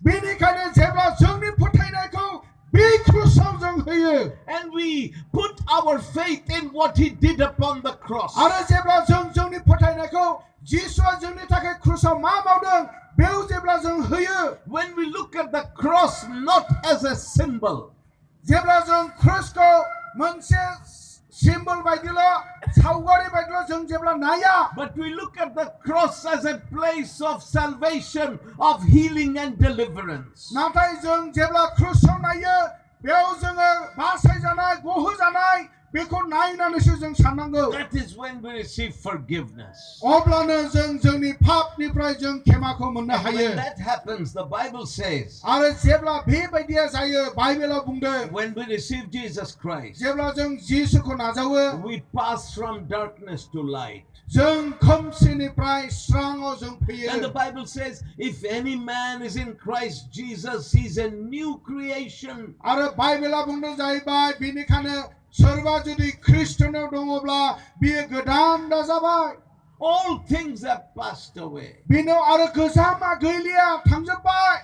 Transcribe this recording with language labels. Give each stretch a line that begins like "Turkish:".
Bodo: बेनिखायनो जेब्ला जोंनि फोथायनायखौ बे क्रुसाव जों होयो
English: and we put our faith in what he did upon the cross,
Bodo: आरो जेब्ला जों जोंनि फोथायनायखौ जिसुआ जोंनि थाखाय क्रुसाव मा मावदों बेयाव जेब्ला जों होयो
English: when we look at the cross not as a symbol,
Bodo: जेब्ला जों क्रुसखौ मोनसे सिम्बल बायदिल' सावगारि बायदिल' जों जेब्ला नाया
English: but we look at the cross as a place of salvation, of healing and deliverance.
Bodo: नाथाय जों जेब्ला क्रुसाव नायो बेयाव जोङो बासायजानाय गहोजानाय बेखौ नायनानैसो जों साननांगौ
English: That is when we receive forgiveness.
Bodo: अब्लानो जों जोंनि पापनिफ्राय जों खेमाखौ मोननो
English: And
Bodo: हायो
English: when that happens, the Bible says,
Bodo: आरो जेब्ला बेबायदिया जायो बाइबेलाव बुंदों
English: when we receive Jesus Christ,
Bodo: जेब्ला जों जिसुखौ नाजावो
English: we pass from darkness to light.
Bodo: जों खोमसिनिफ्राय स्राङाव जों
English: And the
Bodo: फैयो
English: Bible says, if any man is in Christ Jesus, he's a new creation.
Bodo: आरो बाइबेला बुंदों जाहैबाय बेनिखायनो सोरबा जुदि ख्रिस्टनाव दङब्ला बियो गोदान दाजाबाय
English: All things have passed away.
Bodo: बिनाव आरो गोजामा गैलिया थांजोबबाय